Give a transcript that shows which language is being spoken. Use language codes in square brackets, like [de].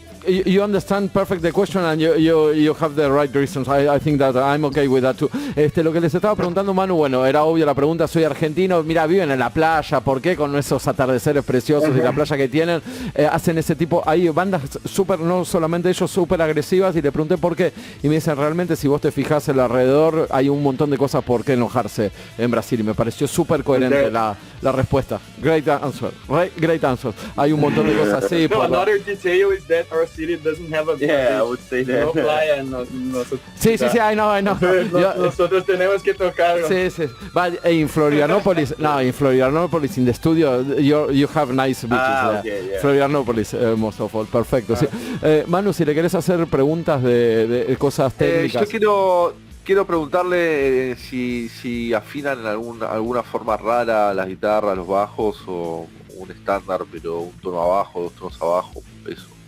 [en] You understand perfect the question, and you have the right reasons. I think that I'm okay with that too. [es] Lo que les estaba preguntando, Manu, bueno, era obvio la pregunta. Soy argentino, mira, viven en la playa, ¿por qué? Con esos atardeceres preciosos y la playa que tienen, hacen ese tipo, hay bandas súper, no solamente ellos, súper agresivas, y le pregunté por qué, y me dicen, realmente si vos te fijás alrededor, hay un montón de cosas por qué enojarse en Brasil, y me pareció súper coherente la respuesta. [en] Great answer. [es] Hay un montón de cosas así. [en] Another detail is that our city doesn't have a beach. I would say that. [es] No playa, [en] Sí, I know. [es] Nosotros tenemos que tocar. Sí. [en] But in Florianopolis, in the studio, you have nice beaches. Okay, yeah. Florianopolis, most of all. [es] Perfecto. Sí. Manu, si le querés hacer preguntas de cosas técnicas. Yo quiero preguntarle si afinan en alguna forma rara las guitarras, los bajos, o un estándar, pero un tono abajo, 2 tonos abajo, eso.